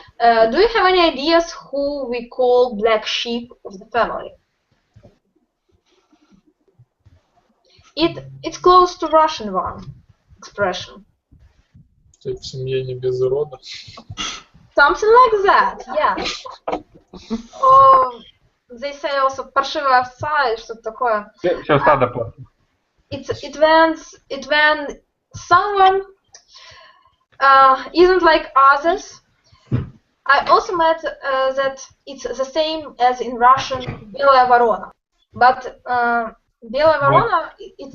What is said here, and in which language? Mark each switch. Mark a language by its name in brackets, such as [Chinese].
[English] Do you have any ideas who we call black sheep of the family? It's close to Russian one expression. [Russian] В семье не без урода. [English] Something like that, yeah. Or they say also [Russian] паршивая овца и что-то такое. Все стадо плохо. [English] It when someone isn't like others. I also met that it's the same as in Russian [Russian] белая ворона, [English] but белая ворона it seems